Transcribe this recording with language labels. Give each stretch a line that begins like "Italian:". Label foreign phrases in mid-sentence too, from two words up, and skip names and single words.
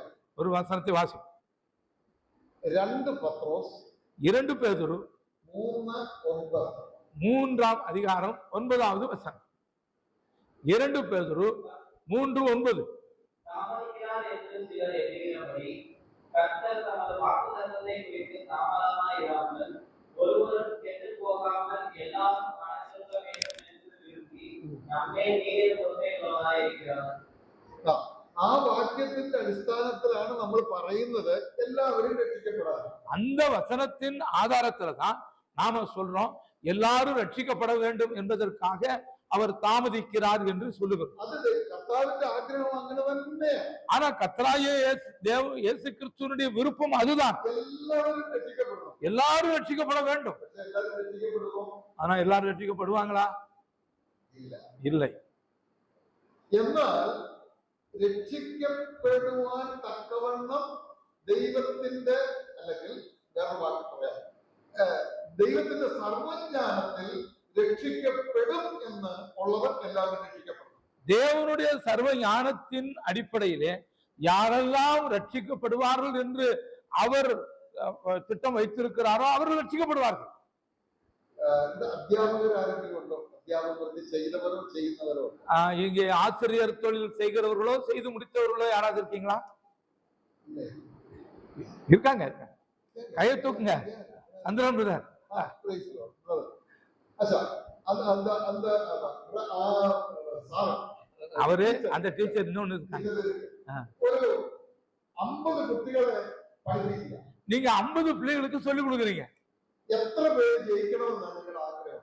Tamil: ஒரு வசனத்தை வாசி.
Malayalam: 2 പത്രോസ്
Tamil: 2 பேதுரு 3:9. 3ஆம் அதிகாரம் 9வது வசனம். 2 பேதுரு 3:9. தாமதிக்கிறார் என்று சிலர் எண்ணுகிறபடி கர்த்தர் தமது வாக்குத்தத்தத்தை குறித்து தாமதமாய் இராமல் ஒருவரும் கெட்டுப் போகாமல் எல்லாரும் மனம் செலுத்த வேண்டும் என்று விரும்பி நம்மை நீதிய பொறுப்பை உள்ளவராய் இருக்கிறார்.
Malayalam: ആ വാക്യത്തിന്റെ അടിസ്ഥാനത്തിലാണ് നമ്മൾ പറയുന്നത് എല്ലാവരും രക്ഷിക്കപ്പെടാൻ.
Tamil: அந்த வசனத்தின் ஆதாரத்துல தான் நாம சொல்றோம் எல்லாரும் ரட்சிக்கப்பட வேண்டும் என்பதற்காக அவர் தாமதிக்கிறார் என்று சொல்லுகிறோம்.
Malayalam: അത് കർത്താവിന്റെ ആഗ്രഹം അങ്ങനെ തന്നെ.
Tamil: ஆனா கர்த்தராகிய இயேசு கிறிஸ்துவினுடைய விருப்பம் அதுதான்.
Malayalam: എല്ലാവരും രക്ഷിക്കപ്പെടണം.
Tamil: எல்லாரும் ரட்சிக்கப்பட வேண்டும்.
Malayalam: എല്ലാവരും രക്ഷിക്കപ്പെടുമോ?
Tamil: ஆனா எல்லாரும் ரட்சிக்கப்படுவாங்களா?
Malayalam: ഇല്ല.
Tamil: இல்லை.
Malayalam: എന്നാൽ രക്ഷിക്കപ്പെടുവാൻ തക്കവണ്ണം ദൈവത്തിന്റെ, അല്ലെങ്കിൽ വേറെ വാക്ക് പറയാം, ദൈവത്തിന്റെ സർവജ്ഞാനത്തിൽ രക്ഷിക്കപ്പെടും എന്ന് ഉള്ളവർ എല്ലാവരും രക്ഷിക്കപ്പെടും.
Tamil: தேவனுடைய சர்வ ஞானத்தின் அடிப்படையிலே யாரெல்லாம் ரட்சிக்கப்படுவார்கள் என்று அவர் திட்டம் வைத்திருக்கிறாரோ அவர்கள் ரட்சிக்கப்படுவார்கள்.
Malayalam: അധ്യാപകർ ആരെങ്കിലും ഉണ്ടോ? അധ്യാപകർക്ക് ചെയ്തവരോ ചെയ്യുന്നവരോ?
Tamil: இங்கே ஆசிரியர் தொழில் செய்கிறவர்களோ செய்து முடித்தவர்களோ யாராவது இருக்கீங்களா? இருக்காங்க. கையை தூக்குங்க. சந்திரன் பிரதர்.
English: praise the Lord, brother.
Tamil: அச்சா, அந்த சார் அவரு அந்த டீச்சர் இன்னொன்னு இருக்காங்க. ஒரு 50 குட்டிகளை படிக்கிறீங்க. நீங்க 50 பிள்ளைகளுக்கு சொல்லி கொடுக்குறீங்க. எத்தனை பேர் ஜெயிக்கணும் நினைக்கிற ஆഗ്രഹம்?